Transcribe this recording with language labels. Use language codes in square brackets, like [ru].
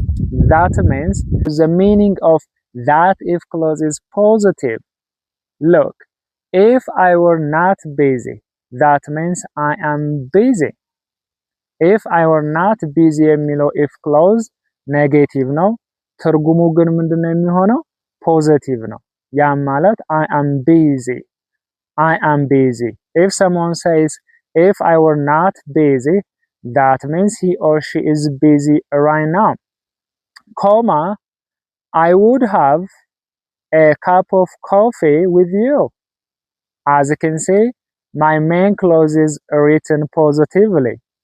[en] That means the meaning of that if clause is positive. Look, if I were not busy, that means I am busy. If I were not busy [am] የሚለው if clause ኔጌቲቭ ነው። ትርጉሙ ግን ምንድነው የሚሆነው? ፖዚቲቭ ነው። ያም ማለት [en] I am busy. I am busy. If someone says if I were not busy, that means he or she is busy right now. Comma, I would have a cup of coffee with you. As you can see, my main clause is written positively.